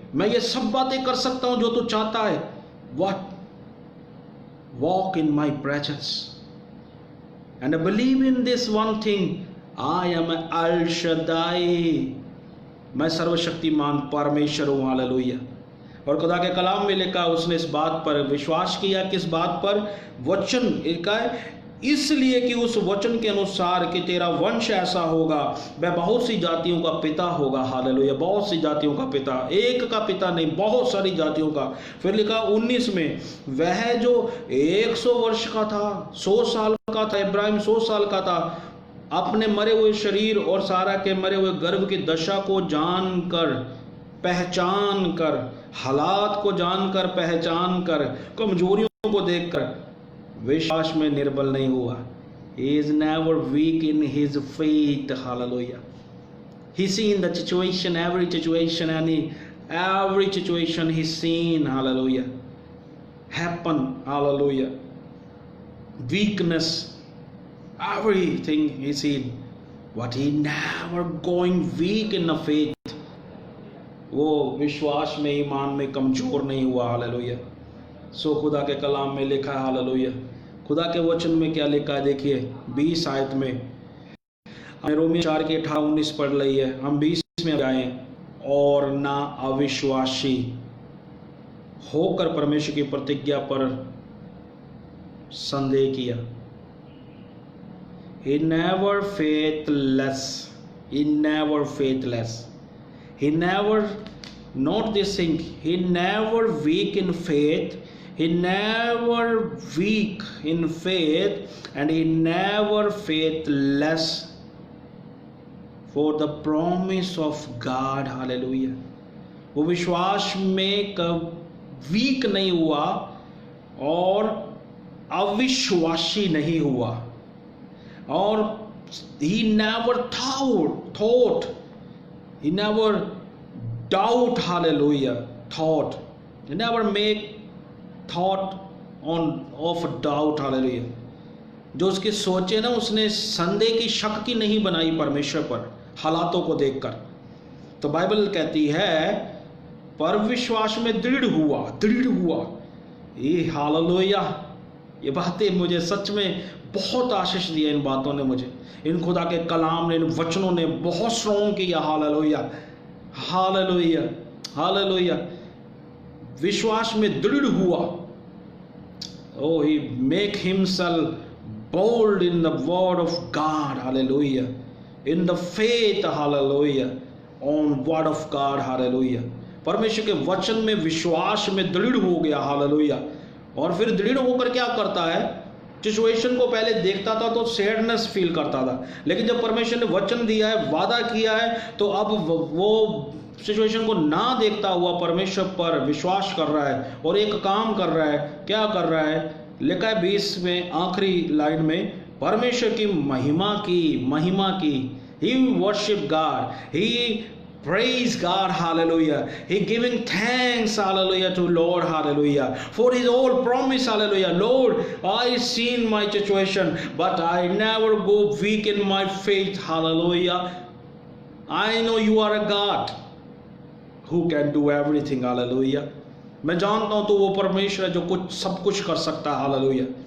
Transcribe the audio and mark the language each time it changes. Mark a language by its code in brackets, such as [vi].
[hi] मैं ये सब बातें कर सकता हूं जो तू चाहता है, [en] what? Walk in my presence, and I believe in this one thing, I am Al Shaddai, [hi] मैं सर्वशक्तिमान परमेश्वर हूं, हालेलुया। और खुदा के कलाम में लिखा, उसने इस बात पर विश्वास किया, किस बात पर? वचन लिखा है, इसलिए कि उस वचन के अनुसार कि तेरा वंश ऐसा होगा, वह बहुत सी जातियों का पिता होगा, हालेलुया, बहुत सी जातियों का पिता, एक का पिता नहीं, बहुत सारी जातियों का। फिर लिखा 19 में, वह जो 100 वर्ष का था, 100 साल का था, इब्राहिम 100 साल का था, अपने मरे हुए शरीर और सारा के मरे हुए गर्भ की दशा को जानकर, पहचान कर, हालात को जानकर, पहचान कर, कमजोरियों को देखकर विश्वास में निर्बल नहीं हुआ। [en] He is never weak in his faith, hallelujah. He seen the situation, every situation, and every situation he seen, hallelujah, happen, hallelujah. Weakness, everything he seen, but he never going weak in the faith. [hi] वो विश्वास में, ईमान में कमजोर नहीं हुआ, hallelujah. सो खुदा के कलाम में लिखा है, हालेलुया। खुदा के वचन में क्या लिखा है, देखिए 20 आयत में, रोमिया 4 के 18-19 पढ़ रही है, हम 20 में आए, और ना अविश्वासी होकर परमेश्वर की प्रतिज्ञा पर संदेह किया। [en] He never faithless, he never faithless, he never, not this thing, he never weak in faith, he never weak in faith, and he never faithless for the promise of God, hallelujah. [hi] वो विश्वास में कब week नहीं हुआ और अविश्वासी नहीं हुआ, और [en] he never thought, he never doubt, hallelujah, thought, he never make thought of doubt, hallelujah. [hi] जो उसके सोचे ना, उसने संदेह की, शक की नहीं बनाई परमेश्वर पर हालातों को देखकर। तो बाइबल कहती है, पर विश्वास में दृढ़ हुआ, ये हालेलुया, ये बातें मुझे सच में बहुत आशीष दिया। इन बातों ने मुझे, इन खुदा के कलाम ने, इन वचनों ने बहुत स्ट्रॉन्ग किया। Hallelujah hallelujah hallelujah. विश्वास में दृढ़ हुआ। [en] Oh, he make himself bold in the word of God, hallelujah, in the faith, hallelujah, on word of God, hallelujah। [hi] परमेश्वर के वचन में विश्वास में दृढ़ हो गया, हालेलुया। और फिर दृढ़ होकर क्या करता है, सिचुएशन को पहले देखता था तो सैडनेस फील करता था, लेकिन जब परमेश्वर ने वचन दिया है, वादा किया है, तो अब वो सिचुएशन को ना देखता हुआ परमेश्वर पर विश्वास कर रहा है और एक काम कर रहा है। क्या कर रहा है, लिखा है 20 में आखिरी लाइन में, परमेश्वर की महिमा की। [en] He worship God, he praise God, hallelujah, he giving thanks, hallelujah, to Lord, hallelujah, for his all promise, hallelujah। Lord, I seen my situation, but I never go weak in my faith, hallelujah। I know you are a God who can do everything, hallelujah। [hi] मैं जानता हूं तो वो परमेश्वर है जो कुछ सब कुछ कर सकता है, हालेलुया।